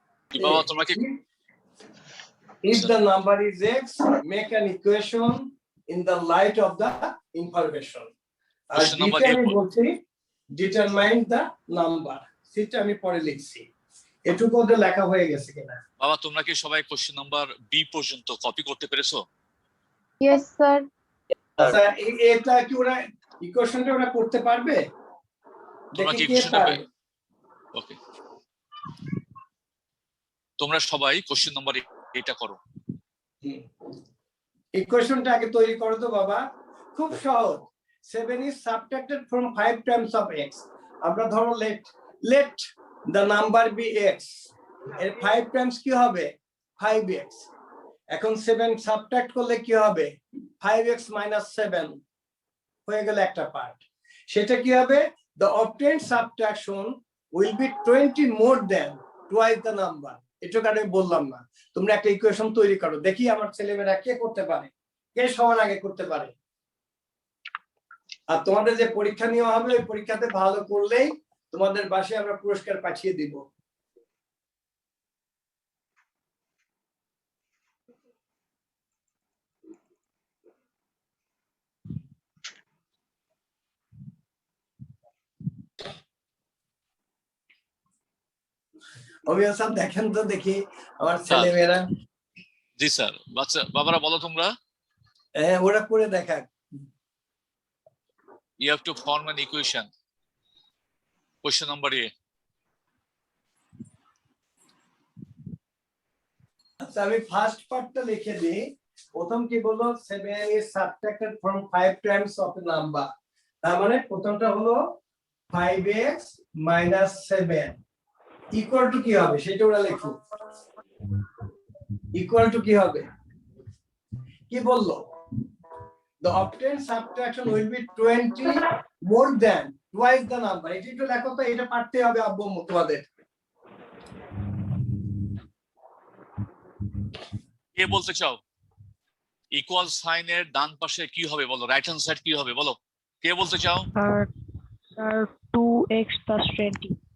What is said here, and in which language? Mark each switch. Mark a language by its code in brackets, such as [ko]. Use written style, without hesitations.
[bn] বাবা তোমরা কি [en] If the number is x, make an equation in the light of the information. Question number [bn] আমি 8 বলছি [en] determine the number. [bn] সেটা আমি পরে লিখছি। এটুকু ওদের লেখা হয়ে গেছে কিনা? বাবা তোমরা কি সবাই কোশ্চেন নাম্বার বি পর্যন্ত কপি করতে পেরেছো? [en] Yes, sir. [bn] আচ্ছা এটা কি ওরা ইকুয়েশনটা ওরা করতে পারবে? তোমরা কি দেখি কে ইকুয়েশনটা পারে? ওকে তোমরা সবাই কোশ্চেন নাম্বার এটা করো। ইকুয়েশনটা আগে তৈরি করো তো বাবা, খুব সহজ। [en] 7 is subtracted from 5 times of x. [bn] আমরা ধরো [en] let the number be x. [bn] এর 5 times কি হবে? 5x. এখন 7 সাবট্রাক্ট করলে কি হবে? 5x minus 7 হয়ে গেল একটা পার্ট। সেটা কি হবে? [en] The obtained subtraction will be 20 more than twice the number. [bn] এটা আমি বললাম না, তোমরা একটা ইকুয়েশন তৈরি করো, দেখি আমার ছেলেমেয়েরা কে করতে পারে, কে সবার আগে করতে পারে। আর তোমাদের যে পরীক্ষা নেওয়া হবে ওই পরীক্ষাতে ভালো করলেই তোমাদের বাসায় আমরা পুরস্কার পাঠিয়ে দিব। অভিয়ান স্যার দেখেন তো দেখি আমার ছেলেমেয়েরা। জি স্যার। বাচ্চা বাবারা বলো তোমরা। হ্যাঁ ওরা করে দেখাক। [en] You have to form an equation. Question number A. [bn] আচ্ছা আমি ফার্স্ট পার্টটা লিখে দিই। প্রথম কি বললো? [en] 7 is subtracted from 5 times of a number. [bn] তার মানে প্রথমটা হলো 5x minus 7 equal to কি হবে সেটা ওরা লিখো। equal to কি হবে? কি বললো? The obtained subtraction will be 20 more than twice the number. এটা একটু লেখো তো, এটা পারতে হবে আব্বু তোমাদের। কে বলতে চাও? ইকুয়াল সাইনের ডান পাশে কি হবে বলো? রাইট হ্যান্ড সাইড কি হবে বলো? কে বলতে চাও? [en] 2x plus 20.